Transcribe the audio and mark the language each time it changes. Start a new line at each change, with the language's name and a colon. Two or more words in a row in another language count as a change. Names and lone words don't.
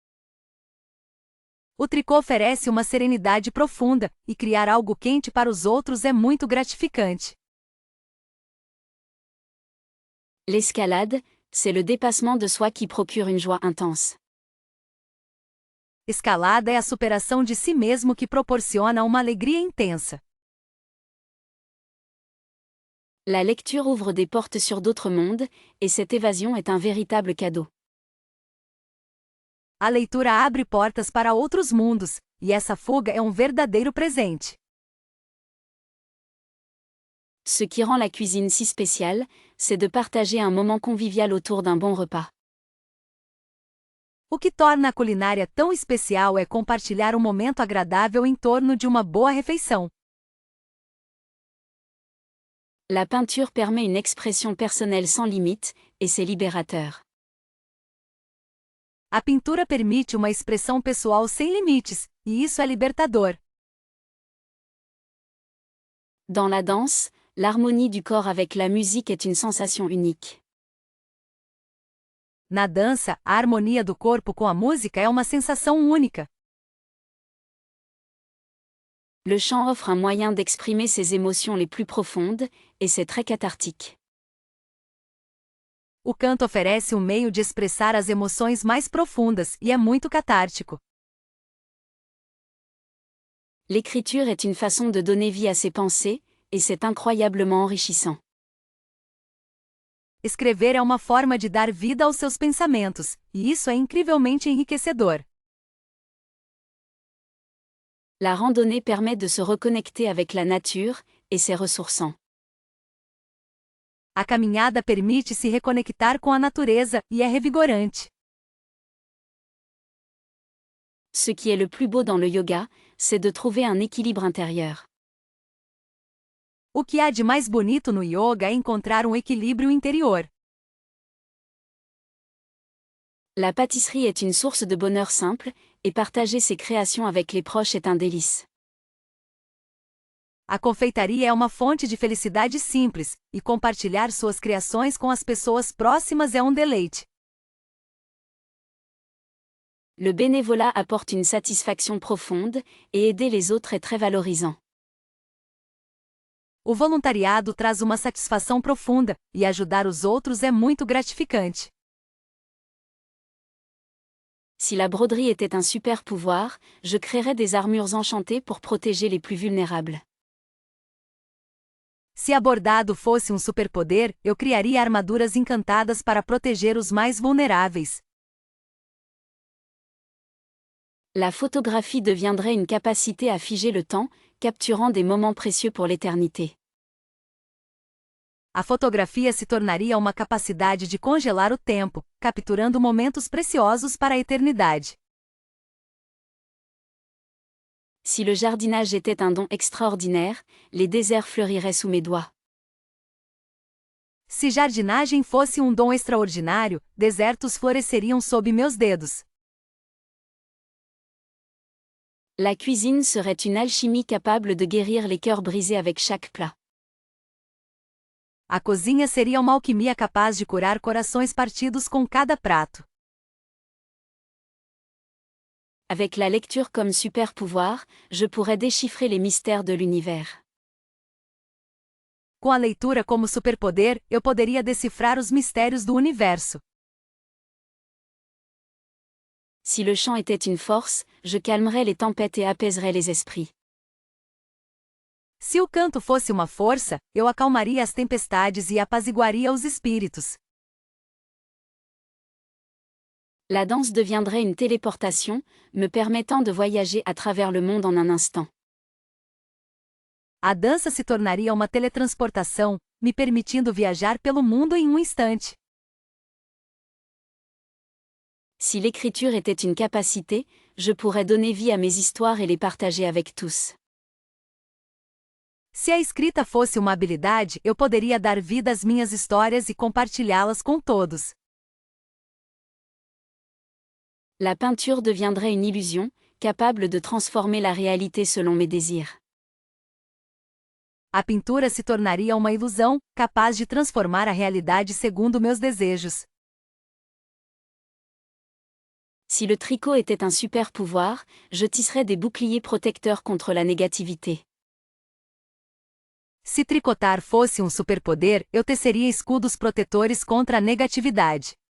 Portuguese: O tricô oferece uma serenidade profunda, e criar algo quente para os outros é muito gratificante.
French: L'escalade, c'est le dépassement de soi qui procure une joie intense.
Portuguese: Escalada é a superação de si mesmo que proporciona uma alegria intensa.
French: La lecture ouvre des portes sur d'autres mondes, et cette évasion est un véritable cadeau.
Portuguese: A leitura abre portas para outros mundos, e essa fuga é um verdadeiro presente.
French: Ce qui rend la cuisine si spéciale, c'est de partager un moment convivial autour d'un bon repas.
Portuguese: O que torna a culinária tão especial é compartilhar um momento agradável em torno de uma boa refeição.
French: La peinture permet une expression personnelle sans limite, et c'est libérateur.
Portuguese: A pintura permite uma expressão pessoal sem limites, e isso é libertador.
French: Dans la danse, l'harmonie du corps avec la musique est une sensation unique.
Portuguese: Na dança, a harmonia do corpo com a música é uma sensação única.
French: Le chant offre un moyen d'exprimer ses émotions les plus profondes, et c'est très cathartique.
Portuguese: O canto oferece um meio de expressar as emoções mais profundas e é muito catártico.
French: L'écriture est une façon de donner vie à ses pensées, et c'est incroyablement enrichissant.
Portuguese: Escrever é uma forma de dar vida aos seus pensamentos, e isso é incrivelmente enriquecedor.
French: La randonnée permet de se reconnecter avec la nature, et c'est ressourçant.
Portuguese: A caminhada permite se reconectar com a natureza, e é revigorante.
French: Ce qui est le plus beau dans le yoga, c'est de trouver un équilibre intérieur.
Portuguese: O que há de mais bonito no yoga é encontrar um equilíbrio interior.
French: La pâtisserie est une source de bonheur simple, et partager ses créations avec les proches est un délice.
Portuguese: A confeitaria é uma fonte de felicidade simples, e compartilhar suas criações com as pessoas próximas é um deleite.
French: Le bénévolat apporte une satisfaction profonde, et aider les autres est très valorisant.
Portuguese: O voluntariado traz uma satisfação profunda, e ajudar os outros é muito gratificante.
French: Si la broderie était un super pouvoir, je créerais des armures enchantées pour protéger les plus vulnérables.
Portuguese: Se a bordado fosse um superpoder, eu criaria armaduras encantadas para proteger os mais vulneráveis.
French: La photographie deviendrait une capacité à figer le temps, capturant des moments précieux pour l'éternité.
Portuguese: A fotografia se tornaria uma capacidade de congelar o tempo, capturando momentos preciosos para a eternidade.
French: Si le jardinage était un don extraordinaire, les déserts fleuriraient sous mes doigts.
Portuguese: Se jardinagem fosse um dom extraordinário, desertos floresceriam sob meus dedos.
French: La cuisine serait une alchimie capable de guérir les cœurs brisés avec chaque plat.
Portuguese: A cozinha seria uma alquimia capaz de curar corações partidos com cada prato.
French: Avec la lecture comme super pouvoir, je pourrais déchiffrer les mystères de l'univers.
Portuguese: Com a leitura como superpoder, eu poderia decifrar os mistérios do universo.
French: Si le chant était une force, je calmerais les tempêtes et apaiserais les esprits.
Portuguese: Se o canto fosse uma força, eu acalmaria as tempestades e apaziguaria os espíritos.
French: La danse deviendrait une téléportation, me permettant de voyager à travers le monde en un instant.
Portuguese: A dança se tornaria uma teletransportação, me permitindo viajar pelo mundo em um instante.
French: Si l'écriture était une capacité, je pourrais donner vie à mes histoires et les partager avec tous.
Portuguese: Se a escrita fosse uma habilidade, eu poderia dar vida às minhas histórias e compartilhá-las com todos.
French: La peinture deviendrait une illusion, capable de transformer la réalité selon mes désirs.
Portuguese: A pintura se tornaria uma ilusão, capaz de transformar a realidade segundo meus desejos.
French: Si le tricot était un super pouvoir, je tisserais des boucliers protecteurs contre la négativité.
Portuguese: Se tricotar fosse um superpoder, eu teceria escudos protetores contra a negatividade.